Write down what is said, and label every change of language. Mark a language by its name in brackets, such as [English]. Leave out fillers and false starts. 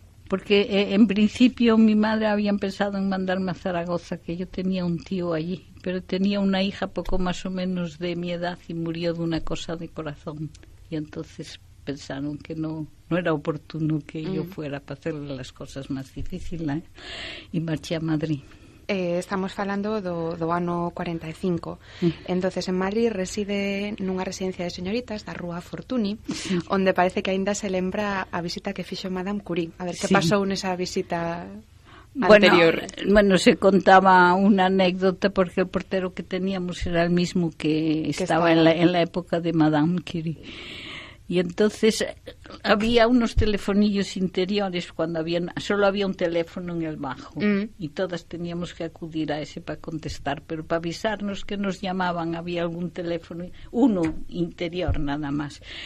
[Spanish] Porque en principio mi madre había pensado en mandarme a Zaragoza, que yo tenía un tío allí, pero tenía una hija poco más o menos de mi edad y murió de una cosa de corazón. Y entonces pensaron que no era oportuno que yo fuera para hacerle las cosas más difíciles, y marché a Madrid. [Galician] Estamos falando do ano 45. Entonces en Madrid reside nunha residencia de señoritas da Rúa Fortuny, onde parece que aínda se lembra a visita que fixo Madame Curie. A ver, que pasou nesa visita anterior? [Spanish] Bueno, se contaba una anécdota porque el portero que teníamos era el mismo que estaba en la época de Madame Curie. Y entonces había unos telefonillos interiores cuando solo había un teléfono en el bajo y todas teníamos que acudir a ese para contestar, pero para avisarnos que nos llamaban había algún teléfono, uno interior nada más.